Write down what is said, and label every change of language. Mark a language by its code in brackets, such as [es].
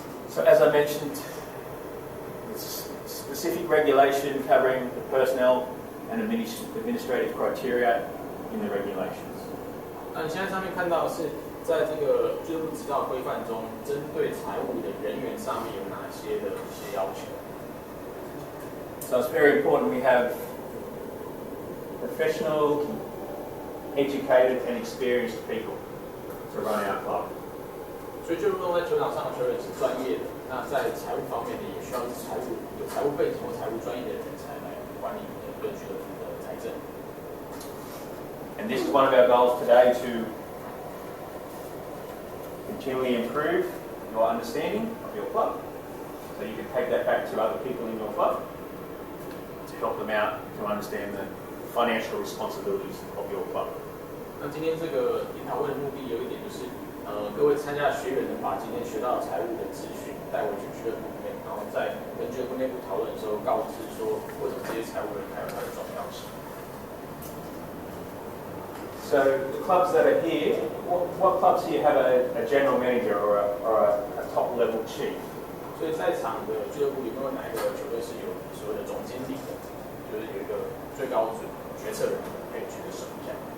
[en] So as I mentioned, it's specific regulation covering the personnel and administrative criteria in the regulations. [zh] 那你现在上面看到的是，在这个俱乐部执照规范中，针对财务的人员上面有哪些的一些要求？ [en] So it's very important we have professional, educated and experienced people to run our club. [zh] 所以俱乐部在球场上的球员是专业的，那在财务方面呢，也需要是有财务背景或财务专业的人才来管理各俱乐部的财政。 [en] And this is one of our goals today, to continually improve your understanding of your club, so you can take that back to other people in your club to help them out to understand the financial responsibilities of your club. [zh] 那今天这个研讨会的目的有一点就是，各位参加学员能把今天学到的财务的资讯带回去俱乐部里面，然后在跟俱乐部内部讨论的时候，告知说为什么这些财务人才有它的重要性。 [en] So the clubs that are here, what clubs here have a general manager or a top level chief? [zh] 所以在场的俱乐部有没有哪一个球队是有所谓的总经理的，就是有一个最高决策人可以举个手一下。